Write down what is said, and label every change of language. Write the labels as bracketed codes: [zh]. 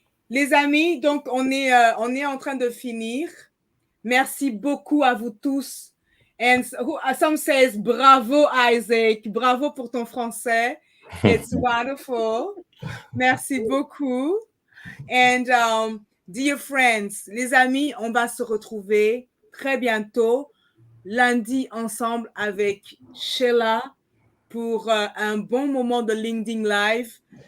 [fr] Les amis, donc on est en train de finir. Merci beaucoup à vous tous. [en] And some says, bravo, Isaac. [fr] Bravo pour ton français. [en] It's wonderful. [fr] Merci beaucoup. [en] And dear friends, [fr] les amis, on va se retrouver très bientôt, lundi, ensemble avec Sheila pour un bon moment de LinkedIn Live.